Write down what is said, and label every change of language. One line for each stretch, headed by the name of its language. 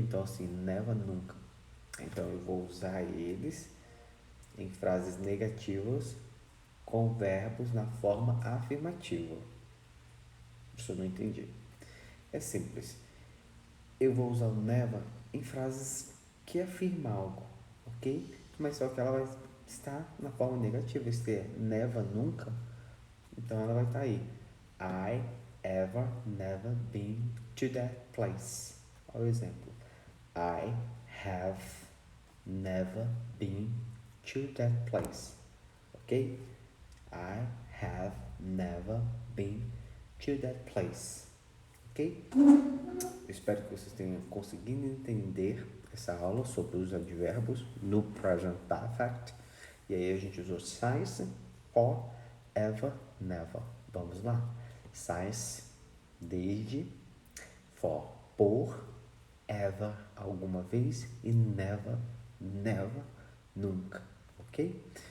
Portuguese: Então, assim, never, nunca. Então, eu vou usar eles em frases negativas com verbos na forma afirmativa. Isso eu não entendi. É simples. Eu vou usar o never em frases que afirmam algo, ok? Mas só que ela vai estar na forma negativa. Se é never, nunca, então ela vai estar aí.
English: I ever never been to that place.
Portuguese: Olha o exemplo.
English: I have never been to that place. Ok? I have never been to that place. Ok?
Portuguese: Eu espero que vocês tenham conseguido entender essa aula sobre os advérbios no present perfect. E aí a gente usou since, for, ever, never. Vamos lá. Since, desde, for, por, ever, alguma vez, e never, never, nunca. Ok?